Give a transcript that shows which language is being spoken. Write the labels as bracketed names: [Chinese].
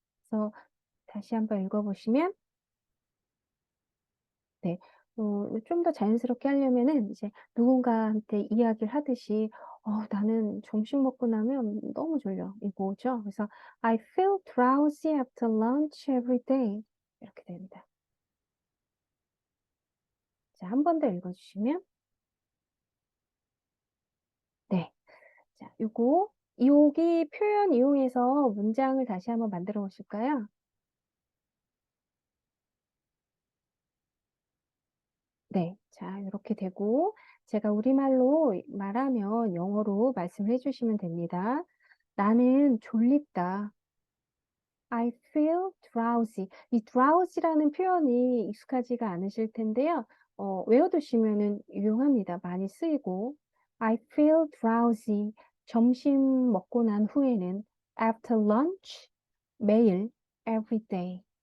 [Korean] 그래서 다시 한번 읽어보시면, 네, 좀 더 자연스럽게 하려면은 이제 누군가한테 이야기를 하듯이, 나는 점심 먹고 나면 너무 졸려. 이거죠. 그래서 [English] I feel drowsy after lunch every day. [Korean] 이렇게 됩니다. 자, 한 번 더 읽어주시면, 네. 자, 여기 표현 이용해서 문장을 다시 한번 만들어 보실까요? 네. 자, 이렇게 되고, 제가 우리말로 말하면 영어로 말씀을 해주시면 됩니다. 나는 졸립다. [English] I feel drowsy. [Korean] 이 drowsy라는 표현이 익숙하지가 않으실 텐데요. 외워두시면은 유용합니다. 많이 쓰이고. [English] I feel drowsy. [Korean] 점심 먹고 난 후에는 [English] after lunch. [Korean] 매일 [English] every day.